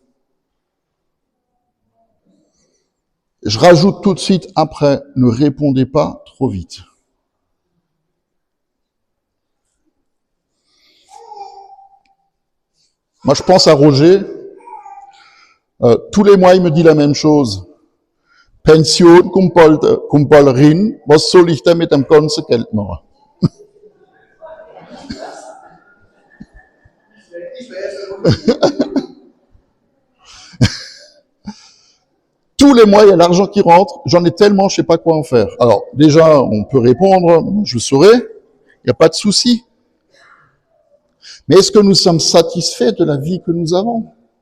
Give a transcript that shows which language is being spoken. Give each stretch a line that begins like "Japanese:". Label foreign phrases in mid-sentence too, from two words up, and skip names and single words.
French: Je rajoute tout de suite après, ne répondez pas trop vite. Moi, je pense à Roger. Tous les mois, il me dit la même chose. Pension,
German: kumpel rin, was soll ich damit am ganzen Geld machen?
French: Tous les mois, il y a l'argent qui rentre, j'en ai tellement, je sais pas quoi en faire. Alors, déjà, on peut répondre, je saurai, il n'y a pas de souci. Mais est-ce que nous sommes satisfaits de la vie que nous avons?